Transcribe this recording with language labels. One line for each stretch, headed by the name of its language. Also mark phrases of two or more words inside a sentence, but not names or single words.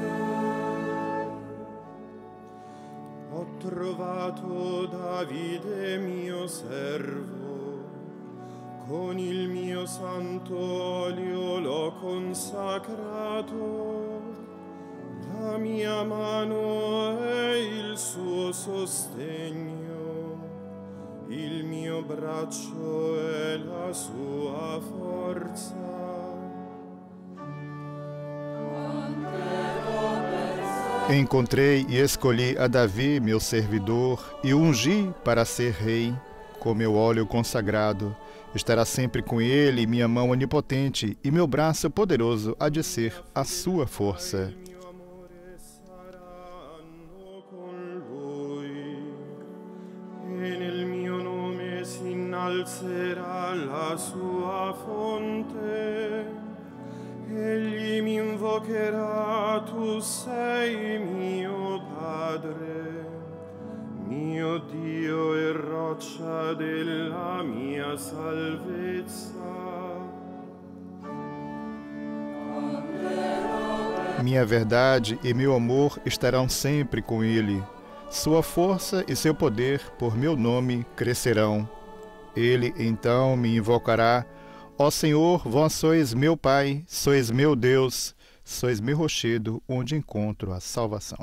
Italian: Ho trovato Davide mio servo, con il mio santo olio l'ho consacrato, la mia mano è il suo sostegno, il mio braccio è la sua forza.
Portuguese: Encontrei e escolhi a Davi, meu servidor, e o ungi para ser rei, com meu óleo consagrado. Estará sempre com ele minha mão onipotente, e meu braço poderoso há de ser a sua força.
Italian: Il mio amore saranno con lui, e nel mio nome si innalzerà la sua fonte. Egli mi invocherà, tu sei mio Padre, mio Dio e roccia della mia salvezza.
Portuguese: Minha verdade e meu amor estarão sempre com ele. Sua força e seu poder por meu nome crescerão. Ele então me invocará: ó Senhor, vós sois meu Pai, sois meu Deus, sois meu rochedo, onde encontro a salvação.